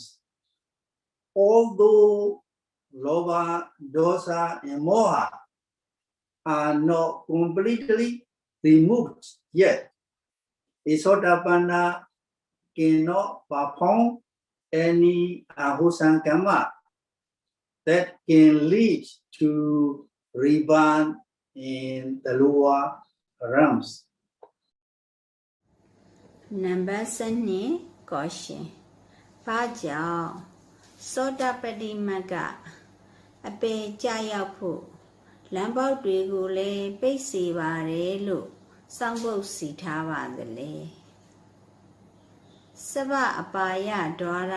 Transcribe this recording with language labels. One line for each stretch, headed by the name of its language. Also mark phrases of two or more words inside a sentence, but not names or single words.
English: Although Lobha, Dosa, and Moha are not completely removed yet, a Sotapanna cannot perform any ahusankama that can lead to rebirth in the lower realms. Number 7 question.
Burmese: ဘာကြောင့်
Pali: Sotapatti Magga
Burmese: အပေကြရောက်ဖို့လမ်းပေါက်တွေကိုလည်းပိတ်စေပါတယ်လို့စောင်းပုတ်စီထားပါသလဲစဗအပါယဒွါရာ